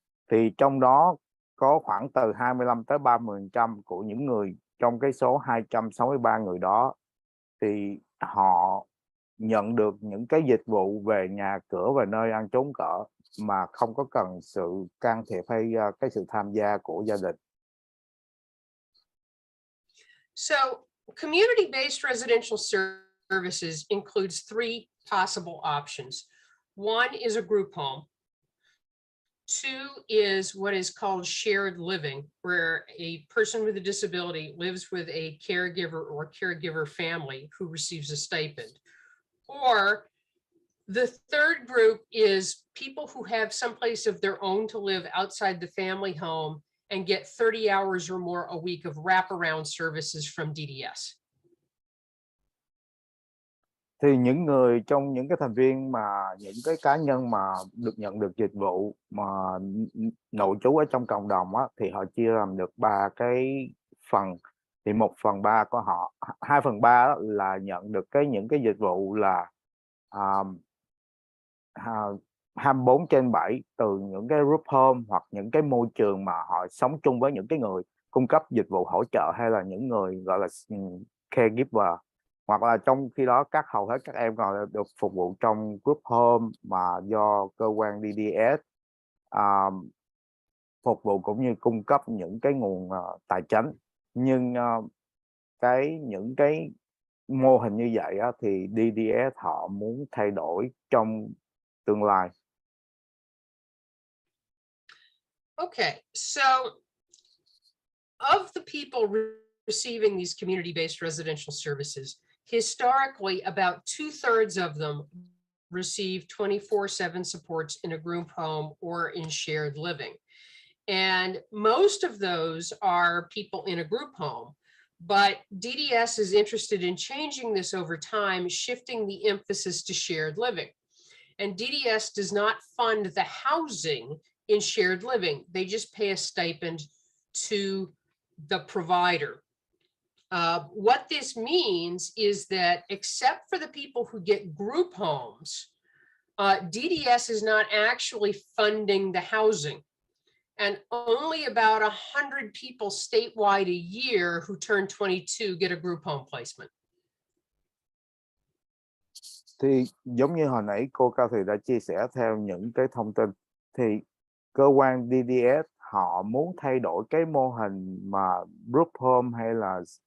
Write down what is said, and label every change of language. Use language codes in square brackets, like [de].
[vi] Thì trong đó có khoảng từ 25 tới 30% của những người trong cái số 263 người đó thì họ nhận được những cái dịch vụ về nhà cửa và nơi ăn trốn ở mà không có cần sự can thiệp hay cái sự tham gia của gia đình. [en] So community-based residential services includes three possible options. One is a group home. Two is what is called shared living, where a person with a disability lives with a caregiver or caregiver family who receives a stipend. Or the third group is people who have some place of their own to live outside the family home and get 30 hours or more a week of wraparound services from DDS. [vi] Thì những người trong những cái thành viên mà những cái cá nhân mà nhận được dịch vụ mà nội trú ở trong cộng đồng á, thì họ chia làm được 3 cái phần. Thì 1/3 của họ, 2/3 là nhận được những cái dịch vụ là 24/7 từ những cái group home hoặc những cái môi trường mà họ sống chung với những cái người cung cấp dịch vụ hỗ trợ hay là những người gọi là caregiver. Hoặc là trong khi đó hầu hết các em còn được phục vụ trong group home mà do cơ quan DDS phục vụ cũng như cung cấp những cái nguồn tài chính. Nhưng những cái mô hình như vậy á, thì DDS họ muốn thay đổi trong tương lai. [en] Okay, so of the people receiving these community-based residential services, historically, about 2/3 of them receive 24/7 supports in a group home or in shared living. And most of those are people in a group home. But DDS is interested in changing this over time, shifting the emphasis to shared living. And DDS does not fund the housing in shared living. They just pay a stipend to the provider. What this means is that except for the people who get group homes, DDS is not actually funding the housing. And only about 100 people statewide a year who turn 22 get a group home placement. [vi] Thì giống như hồi nãy cô Cao Thị đã chia sẻ theo những cái thông tin, thì cơ quan DDS họ muốn thay đổi cái mô hình mà group home hay là